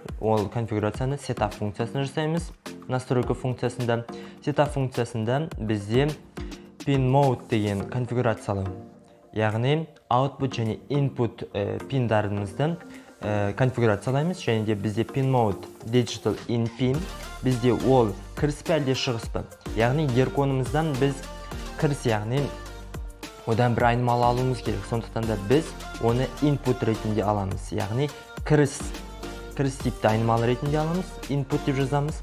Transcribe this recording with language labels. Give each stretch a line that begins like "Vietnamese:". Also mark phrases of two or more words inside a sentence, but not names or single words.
Kazakh: Ол конфигурацияны setup функциясында жасаймыз. Настройка функциясында. Setup функциясында бізде
English: pin mode
Kazakh: деген конфигурациялау. Яғни output және input пиндарымызды конфигурациялаймыз. Және де бізде
English: pin mode digital in pin.
Kazakh: Бізде ол кіріс пе әлде шығыс пе? Яғни герконымыздан біз кіріс, яғни одан бір айнымалы алуымыз керек. Сондықтан да біз оны input ретінде аламыз. Яғни кіріс типті айнымалы ретінде аламыз, input деп жазамыз.